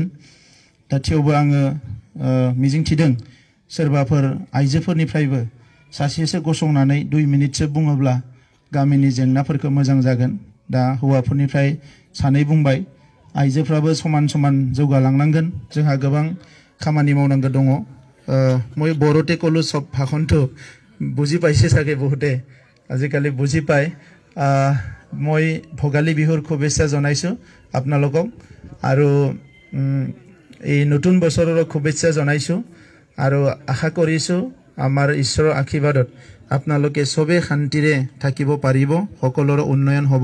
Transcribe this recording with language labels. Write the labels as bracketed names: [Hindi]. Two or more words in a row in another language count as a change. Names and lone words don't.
[Bodo] दा थेवबो आङो मिजिंथिदों सोरबाफोर आइजोफोरनिफ्रायबो सासेसो गसंनानै 2 मिनिटसो बुङोब्ला गामिनि जेंनाफोरखौ मोजां जागोन। दा हौवाफोरनिफ्राय सानै बुंबाय, आइजोफ्राबो समान समान जौगालांनांगोन। जोंहा गोबां खामानि मावनांगौ दङ। [Assamese] মই বড়োতে ক'লো চব ভাষণটো বুজি পাইছে চাগে বহুতে, আজিকালি বুজি পায়। মই ভোগালী বিহুৰ শুভেচ্ছা জনাইছোঁ আপোনালোকক আৰু এই নতুন বছৰৰ শুভেচ্ছা জনাইছোঁ আৰু আশা কৰিছোঁ আমাৰ ঈশ্বৰৰ আশীৰ্বাদত আপোনালোকে সবেই শান্তিৰে থাকিব পাৰিব, সকলোৰে উন্নয়ন হ'ব।